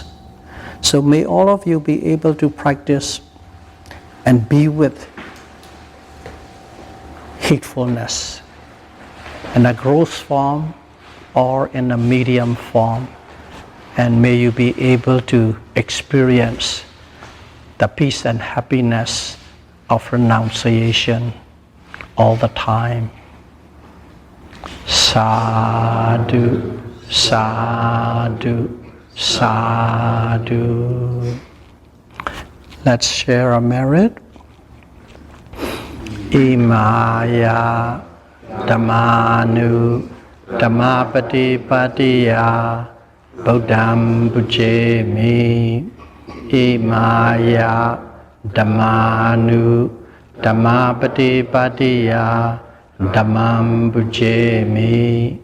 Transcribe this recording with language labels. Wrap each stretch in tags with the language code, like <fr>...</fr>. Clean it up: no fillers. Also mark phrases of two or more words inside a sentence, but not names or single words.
<en>So may all of you be able to practice and be with heedfulness in a gross form or in a medium form, and may you be able to experience the peace and happiness of renunciation all the time.</en> <pi>Sadhu, sadhu, sadhu.</pi> <en>Let's share a merit.</en> <pi>Imaya Dhammanu Dhammapati Patiya Buddham Bujemi. Imaya Dhammanu Dhammapati Patiya Dhammam Bujemi.</pi>